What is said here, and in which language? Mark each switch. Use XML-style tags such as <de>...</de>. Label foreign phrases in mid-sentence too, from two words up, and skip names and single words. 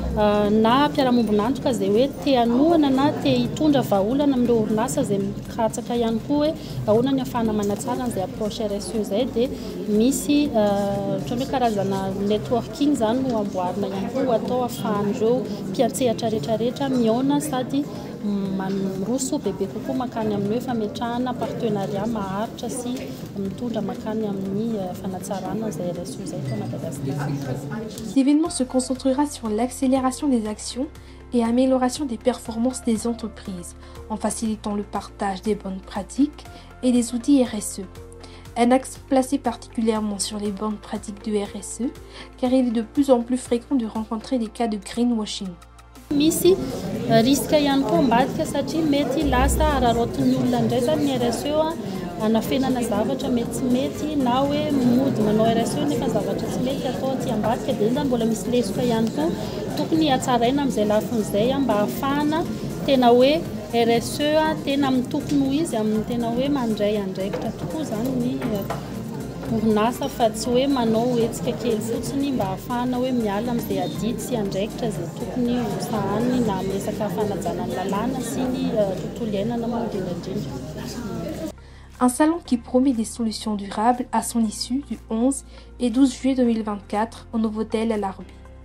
<mg>na mpiara-mombonantoka izay hoe te hanohana na te hitondra vahaolana amin'ireo orinasa izay mikatsaka ihany koa hoe ahoana ny ahafahana manatsara an'izay approche RSE izay dia misy ohatran'ny hoe karazana networking zany no amboarina ihany koa atao ahafahan'ireo mpiantsehatra rehetrarehetra mihaona sady miroso bebe kokoa makany amin'ny hoe fametrahana partenariat maharitra sy mitondra makany amin'ny fanatsarana izay RSE izay eto Madagasikara.</mg> <fr>Cet événement se concentrera sur l'accélération des actions et amélioration des performances des entreprises en facilitant le partage des bonnes pratiques et des outils RSE. Un axe placé particulièrement sur les bonnes pratiques de RSE car il est de plus en plus fréquent de rencontrer des cas de greenwashing.</fr> <mg>Misy risque ihany koa ambadika satria mety lasa ararotin'ny olona indray zany ny RSE anafenana zavatra mety tsy mety na hoe mody manao RSE nefa zavatra tsy mety atao aty ambadika dia zany mbola misy lesoka ihany koa tokony hatsaraina amin'izay lafin'izay mba ahafahana tena hoe RSE tena mitokony ho izy amin'ny tena hoe mandray andraikitra tokoa zany ny orinasa fa tsy hoe manao hetsika kely fotsiny mba ahafahana hoe miala amin'izay adidy sy andraikitra izay tokony ho sahaniny na amesaka fanajana ny lalàna sy ny tontolo iainana moa indrindra.</mg> <fr>Un salon qui promet des solutions durables à son issue du 11 et 12 juillet 2024 au Novotel à l'Arby.</fr>